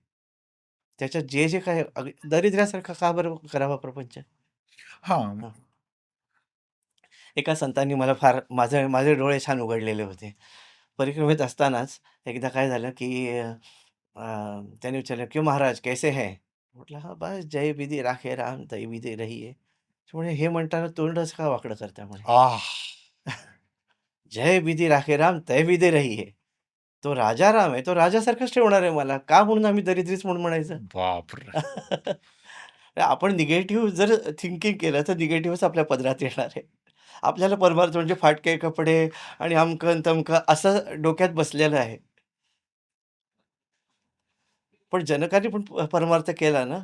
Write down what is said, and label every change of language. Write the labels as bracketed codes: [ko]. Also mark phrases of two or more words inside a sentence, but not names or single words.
[mr] त्याच्यात जे काही दरिद्र्यासारखा का बरं करावा प्रपंच? हां. हां. एका संतांनी मला फार माझे डोळे छान उघडलेले होते. परिक्रमेत असतानाच एकदा काय झालं, की त्याने विचारलं, [hi] "क्यों महाराज कैसे हैं?" [mr] म्हटलं, "हां, [hi] बस जय विधी राखे राम, तै विधी रहिये." [mr] म्हणे, "हे म्हणताना तोंडच का वाकडं करता?" म्हणे. आह! [hi] "जय विधी राखे राम, तै विधी रहिये." [mr] तो राजा राम आहे, तो राजासारखाच ठेवणार आहे मला. का म्हणून आम्ही दरिद्रीच म्हणून म्हणायचं? बापरे! आपण निगेटिव्ह जर थिंकिंग केलं, तर निगेटिव्हच आपल्या पदरात येणार आहे. आपल्याला परमार्थ म्हणजे फाटके कपडे आणि अमकं-तमकं असं डोक्यात बसलेलं आहे. पण जनकाने पण परमार्थ केला ना.